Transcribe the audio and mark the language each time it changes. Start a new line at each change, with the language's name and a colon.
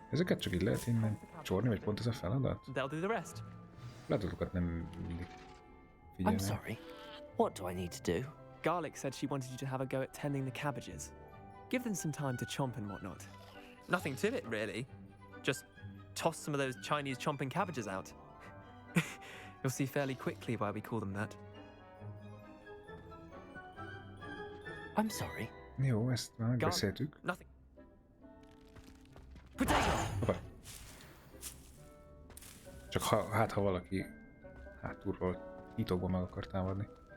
Hungarian: Ezeket csak így lehet innen csorni, vagy pont ez a feladat?
English: They'll do the rest.
Hungarian: Feladatokat nem mindig
English: I'm
Hungarian: figyelnek.
English: sorry. What do I need to do? Garlic said she wanted you to have a go at tending the cabbages. Give them some time to chomp and whatnot. Nothing to it, really. Just toss some of those Chinese chomping cabbages out. You'll see fairly quickly why we call them that. I'm sorry.
Hungarian: Jó, ezt már megbeszéltük.
English: Nothing.
Hungarian: Hoppá. Csak ha valaki hátulról titokban meg akar támadni.